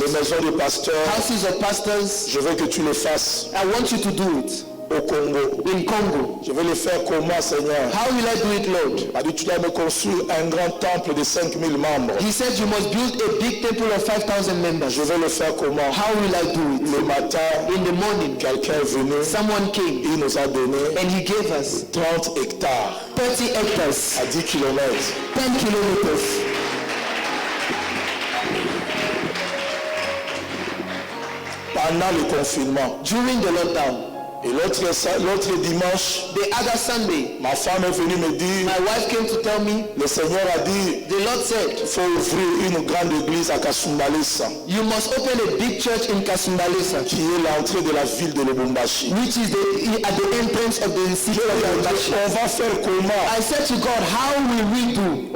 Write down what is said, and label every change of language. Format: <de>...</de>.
<fr>les maisons de pasteurs.</fr> <en>houses of pastors.</en> <fr>Je veux que tu le fasses</fr> <en>I want you to do it</en> <fr>au Congo.</fr> <en>in Congo.</en> <fr>Je vais le faire comment, Seigneur?</fr> <en>How will I do it, Lord?</en> <fr>Il a dit, tu dois me construire un grand temple de 5000 membres.</fr> <en>He said you must build a big temple of 5,000 members.</en> <fr>Je vais le faire comment?</fr> <en>How will I do it?</en> <fr>Le matin,</fr> <en>In the morning,</en> <fr>quelqu'un est venu,</fr> <en>someone came</en> <fr>il nous a donné</fr> <en>and he gave us</en> <fr>30 hectares</fr> <en>30 hectares,</en> <fr>à 10 km.</fr> <en>10 kilometers.</en> <fr>Pendant le confinement.</fr> <en>During the lockdown,</en> <fr>Et l'autre dimanche,</fr> <en>the other Sunday,</en> <fr>ma femme est venue me dire,</fr> <en>my wife came to tell me,</en> <fr>le Seigneur a dit,</fr> <en>the Lord said,</en> <fr>il faut ouvrir une grande église à Kasumbalesa,</fr> <en>you must open a big church in Kasumbalesa,</en> <fr>qui est l'entrée de la ville de Lubumbashi.</fr> <en>which is at the entrance of the city of Lubumbashi.</en> <fr>On va faire comment?</fr> <en>I said to God, how will we do?</en>